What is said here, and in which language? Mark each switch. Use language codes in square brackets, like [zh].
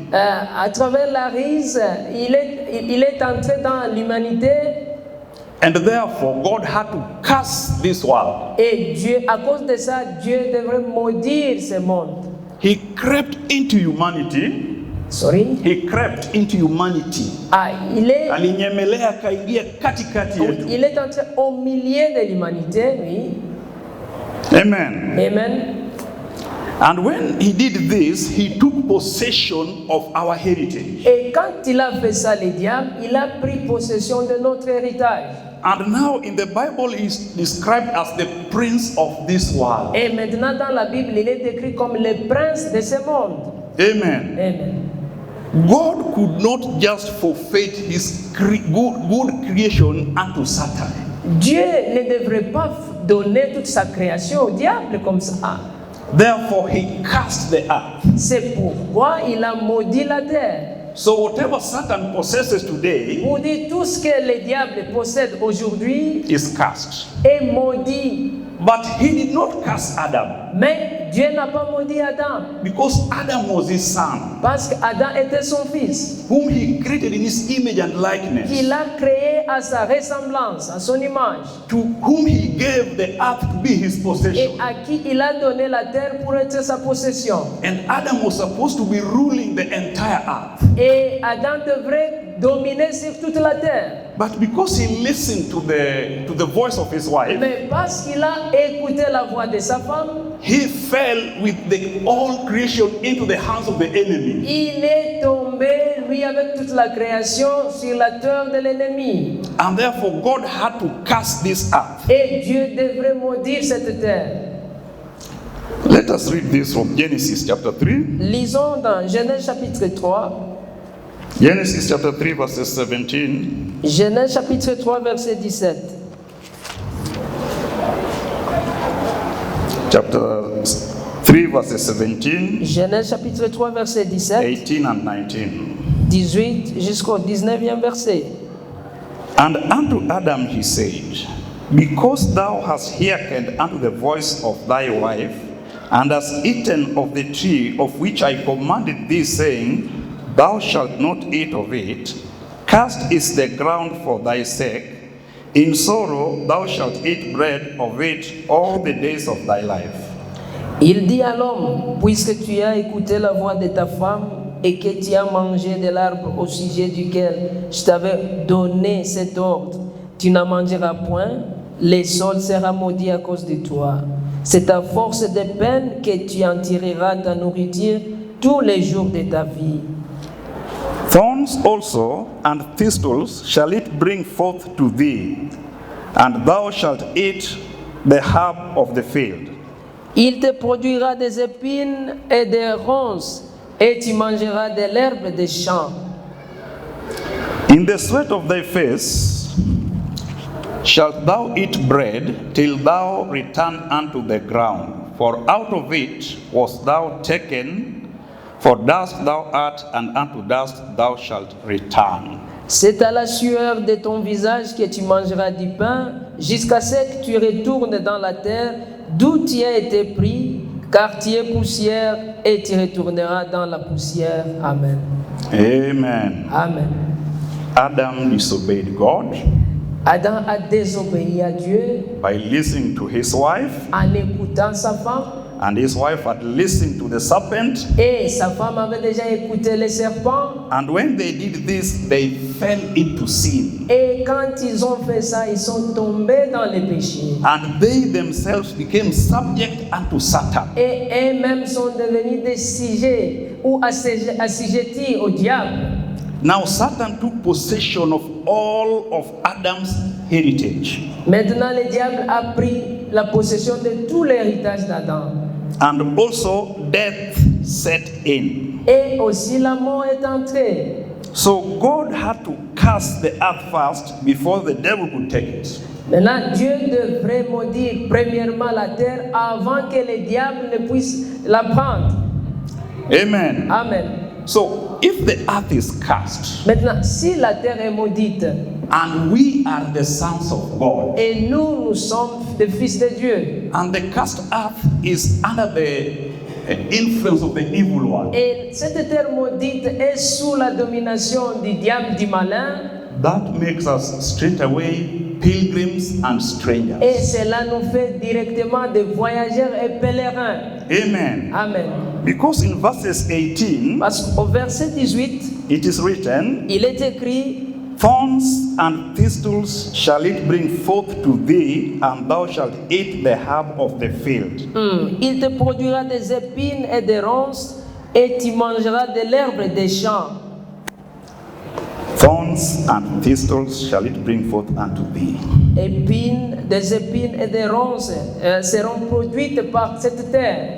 [fr] à travers la ruse, il est entré dans l'humanité. [en] And therefore, God had to curse this world. [fr] Et Dieu, à cause de ça, Dieu devrait maudire ce monde. [en] He crept into humanity. Sorry. He crept into humanity. [sw] Alinyemelea akaingia katikati yetu. [fr] Il est entré au milieu de l'humanité, oui. Amen. Amen. [en] And when he did this, he took possession of our heritage. [fr] Et quand il a fait ça, le diable, il a pris possession de notre héritage. [en] And now in the Bible he is described as the prince of this world. [fr] Et maintenant dans la Bible, il est décrit comme le prince de ce monde. Amen. Amen. [en] God could not just forfeit his good creation unto Satan. [fr] Dieu ne devrait pas donner toute sa création au diable comme ça. [en] Therefore he cursed the earth. [fr] C'est pourquoi il a maudit la terre. [en] So whatever Satan possesses today, [fr] Pour dire tout ce que le diable possède aujourd'hui [en] is cursed. [fr] est maudit. [en] But he did not curse Adam. [fr] Mais Dieu n'a pas maudit Adam. [en] Because Adam was his son. [fr] Parce qu'Adam était son fils. [en] Whom he created in his image and likeness. [fr] Qu'il a créé à sa ressemblance, à son image. [en] To whom he gave the earth to be his possession. [fr] Et à qui il a donné la terre pour être sa possession. [en] And Adam was supposed to be ruling the entire earth. [fr] Et Adam devrait dominer sur toute la terre. [en] But because he listened to the voice of his wife, [fr] mais parce qu'il a écouté la voix de sa femme, [en] he fell with the all creation into the hands of the enemy. [fr] Il est tombé, lui, avec toute la création sur la terre de l'ennemi. [en] And therefore God had to curse this earth. [fr] Et Dieu devrait maudire cette terre. [en] Let us read this from Genesis chapter 3. [fr] Lisons dans Genèse chapitre 3. [en] Genesis chapter 3 verses 17. [fr] Genèse chapitre 3 verset 17. [en] Chapter 3 verses 17. [fr] Genèse chapitre 3 verset 17. [en] 18 and 19. [fr] 18 jusqu'au 19e verset. [en] And unto Adam he said, because thou hast hearkened unto the voice of thy wife, and hast eaten of the tree of which I commanded thee, saying, thou shalt not eat of it, cursed is the ground for thy sake. In sorrow thou shalt eat bread of it all the days of thy life. [fr] Il dit à l'homme, puisque tu as écouté la voix de ta femme et que tu as mangé de l'arbre au sujet duquel je t'avais donné cet ordre, tu n'en mangeras point, le sol sera maudit à cause de toi. C'est à force de peine que tu en tireras ta nourriture tous les jours de ta vie. [en] Thorns also and thistles shall it bring forth to thee, and thou shalt eat the herb of the field. [fr] Il te produira des épines et des ronces, et tu mangeras de l'herbe des champs. [en] In the sweat of thy face shalt thou eat bread till thou return unto the ground, for out of it wast thou taken, for dust thou art, and unto dust thou shalt return. [fr] C'est à la sueur de ton visage que tu mangeras du pain, jusqu'à ce que tu retournes dans la terre, d'où tu as été pris, car tu es poussière, et tu retourneras dans la poussière. Amen. Amen. Amen. [en] Adam disobeyed God [fr] Adam a désobéi à Dieu [en] by listening to his wife, [fr] en écoutant sa femme, [en] and his wife had listened to the serpent. [fr] et sa femme avait déjà écouté le serpent. [en] And when they did this, they fell into sin. [fr] Et quand ils ont fait ça, ils sont tombés dans le péché. [en] And they themselves became subject unto Satan. [fr] Et eux-mêmes sont devenus des sujets ou assujettis au diable. [en] Now Satan took possession of all of Adam's heritage. [fr] Maintenant, le diable a pris la possession de tout l'héritage d'Adam. [en] And also death set in. [fr] Et aussi la mort est entrée. [en] So God had to curse the earth first before the devil could take it. [fr] Maintenant, Dieu devrait maudire premièrement la terre avant que le diable ne puisse la prendre. Amen. Amen. [en] So if the earth is cursed, [fr] Maintenant, si la terre est maudite, [en] and we are the sons of God, [fr] et nous sommes des fils de Dieu, [en] and the cursed earth is under the influence of the evil one, [fr] et cette terre maudite est sous la domination du diable, du malin, [en] that makes us straight away pilgrims and [fr] et [en] strangers. [fr] cela nous fait directement des voyageurs et pèlerins. Amen. Amen. [en] Because in verses 18, [fr] Parce qu'au verset 18, [en] it is written, [fr] il est écrit, [en] thorns and thistles shall it bring forth to thee, and thou shalt eat the herb of the field. [fr] il te produira des épines et des ronces, et tu mangeras de l'herbe des champs. [en] Thorns and thistles shall it bring forth unto thee. [fr] Des épines et des ronces seront produites par cette terre.